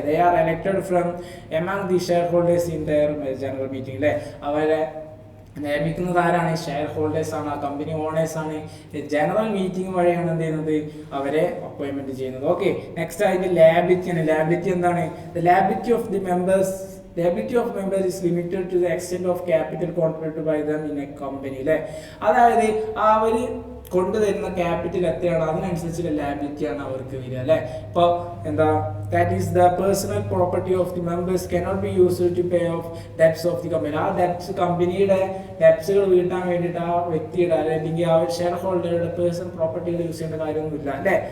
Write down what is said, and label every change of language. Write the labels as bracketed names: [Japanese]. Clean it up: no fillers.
[English] They are elected from among the shareholders in their general meeting അല്ലേ. [Malayalam] അവരെ നിയമിക്കുന്നത് ആരാണ്, ഷെയർ ഹോൾഡേഴ്സ് ആണ്, കമ്പനി ഓണേഴ്സ് ആണ്. ജനറൽ മീറ്റിംഗ് വഴിയാണ് എന്ത് ചെയ്യുന്നത്, അവരെ അപ്പോയിൻമെന്റ് ചെയ്യുന്നത്. ഓക്കെ, നെക്സ്റ്റ് അതിന്റെ ലാബിലിറ്റി ആണ്. ലാബിലിറ്റി എന്താണ്, [English] The liability of the members. Liability of members is limited to the extent of capital contributed by them in a company അല്ലേ. [Malayalam] അതായത് അവർ കൊണ്ടുതരുന്ന ക്യാപിറ്റൽ എത്രയാണ് അതിനനുസരിച്ചുള്ള ലാബിലിറ്റിയാണ് അവർക്ക് വരിക അല്ലേ. ഇപ്പോൾ എന്താ, [English] That is the personal property of the members cannot be used to pay off debts of the company. [Malayalam] ആ ഡെപ്റ്റ്സ്, കമ്പനിയുടെ ഡെപ്റ്റ്സുകൾ വീട്ടാൻ വേണ്ടിയിട്ട് ആ വ്യക്തിയുടെ അല്ലെങ്കിൽ ആ ഷെയർ ഹോൾഡറുടെ പേഴ്സണൽ പ്രോപ്പർട്ടികൾ യൂസ് ചെയ്യേണ്ട കാര്യമൊന്നുമില്ല അല്ലേ.